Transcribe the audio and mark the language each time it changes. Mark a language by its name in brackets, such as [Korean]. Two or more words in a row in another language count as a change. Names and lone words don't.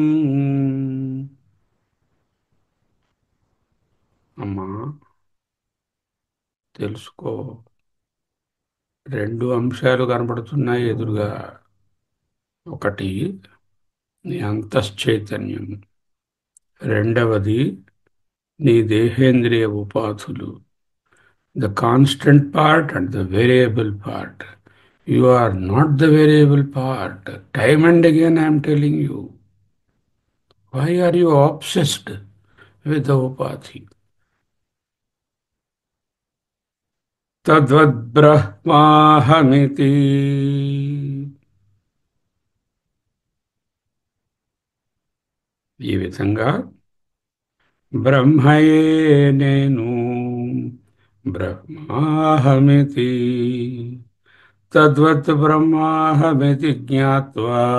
[Telugu] అమ్మా, తెలుసుకో. రెండు అంశాలు కనపడుతున్నాయి ఎదురుగా. ఒకటి నీ అంతశ్చైతన్యం, రెండవది నీ దేహేంద్రియ ఉపాధులు. [English] the constant part and the variable part. You are not the variable part. Time and again I am telling you. Why are you obsessed with the upadhi? [Sanskrit] Tadvad brahmahamiti. [Telugu] ఈ విధంగా బ్రహ్మయే నేను, బ్రహ్మాహమితి. [Sanskrit] తద్వత్ బ్రహ్మాహమితి జ్ఞాత్వా.